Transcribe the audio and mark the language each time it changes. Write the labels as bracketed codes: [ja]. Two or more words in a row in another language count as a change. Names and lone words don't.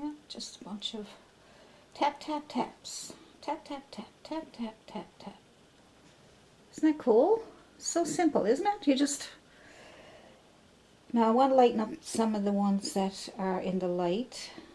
[en] just a bunch of tap, tap, taps. Tap, tap, tap, tap, tap, tap, tap. Isn't that cool? So simple, isn't it? You just... Now I want to lighten up some of the ones that are in the light.